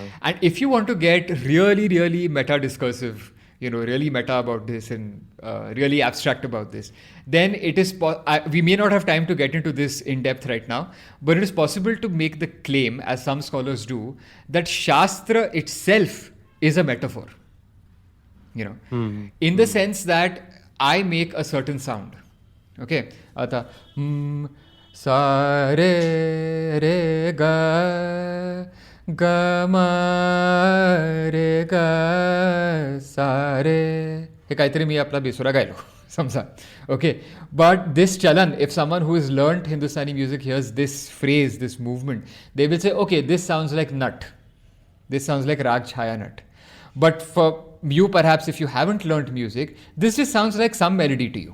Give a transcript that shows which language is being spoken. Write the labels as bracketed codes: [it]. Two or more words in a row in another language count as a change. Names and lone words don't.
[en] And if you want to get really, really meta-discursive, really meta about this and really abstract about this, then it is, we may not have time to get into this in depth right now, but it is possible to make the claim, as some scholars do, that Shastra itself is a metaphor. In the sense that I make a certain sound. Okay. Ata, sa re ga ga ma re ga sa re. [mr] हे काहीतरी मी आपला बेसुरा गायलो समजा. [en] Okay, but this chalan, if someone who has learnt Hindustani music hears this phrase, this movement, they will say, okay, this sounds like nut, this sounds like rag chhaya nut. But for you, perhaps, if you haven't learnt music, this just sounds like some melody to you.